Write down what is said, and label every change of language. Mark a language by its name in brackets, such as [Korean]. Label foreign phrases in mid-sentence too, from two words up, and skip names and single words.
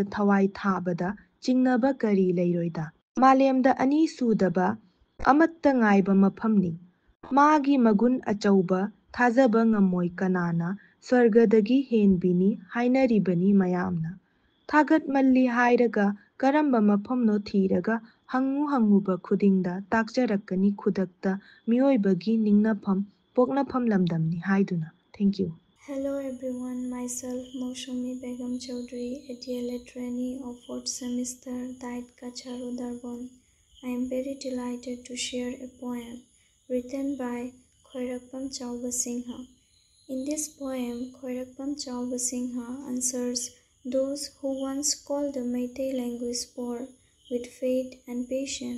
[Manipuri] ꯊꯋꯥꯏ ꯊꯥꯕꯗ ꯆꯤꯡꯅꯕ ꯀꯔꯤ ꯂꯩꯔꯣꯏꯗ ꯃꯥꯂꯦꯝꯗ ꯑꯅꯤ ꯁꯨꯗꯕ ꯑꯃꯠꯇ ꯉꯥꯏꯕ ꯃꯐꯝꯅꯤ ꯃꯥꯒꯤ ꯃꯒꯨꯟ ꯑꯆꯧꯕ ꯊꯥꯖꯕ ꯉꯝꯃꯣꯏ ꯀꯅꯥꯅ ꯁ꯭ꯋꯔꯒꯗꯒꯤ ꯍꯦꯟꯕꯤꯅꯤ ꯍꯥꯏꯅꯔꯤꯕꯅꯤ ꯃꯌꯥꯝꯅ ꯊꯥꯒꯠꯃꯜꯂꯤ ꯍꯥꯏꯔꯒ ꯀꯔꯝꯕ ꯃꯐꯝꯅꯣ ꯊꯤꯔꯒ ꯍꯪꯉꯨꯕ ꯈꯨꯗꯤꯡꯗ ꯇꯥꯛꯆꯔꯛꯀꯅꯤ ꯈꯨꯗꯛꯇ ꯃꯤꯑꯣꯏꯕꯒꯤ ꯅꯤꯡꯅꯐꯝ ꯄꯣꯛꯅꯐꯝ ꯂꯝꯗꯝꯅꯤ ꯍꯥꯏꯗꯨꯅ ꯊꯦꯡꯛ ꯌꯨ [English] Hello everyone, myself Moushumi Begum Chaudhary, a DLED trainee of 4th semester, DIET Kachar Udarbon. I am very delighted to share a poem written by Khoirakpam Chauba Singha. In this poem, Khoirakpam Chauba Singha answers those who once called the Meitei language poor with faith and passion.